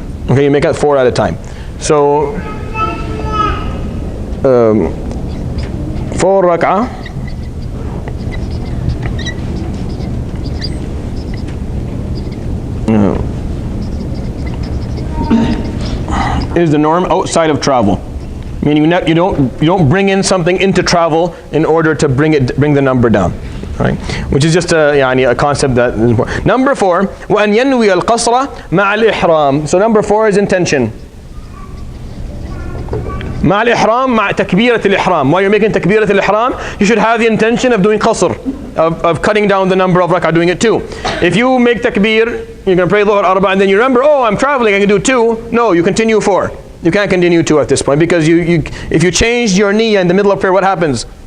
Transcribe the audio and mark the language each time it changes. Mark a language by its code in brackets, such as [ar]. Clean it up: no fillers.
[en] Okay, you make up 4 at a time. So 4 rak'ah is the norm outside of travel. Meaning you don't bring in something into travel in order to bring the number down. Right? Which is just a concept that is important. Number 4, [ar] وَأَنْ يَنْوِيَ الْقَصْرَ مَعَ الْإِحْرَامِ. [en] So number 4 is intention. [ar] مع الإحرام مع تكبيرة الإحرام. [en] While you're making تكبيرة الإحرام, you should have the intention of doing qasr, of cutting down the number of rak'ah, doing it 2. If you make takbir, you're going to pray dhuhr arba, and then you remember, oh, I'm traveling, I can do 2. No, you continue 4. You can't continue 2 at this point because if you changed your niyyah in the middle of prayer, what happens?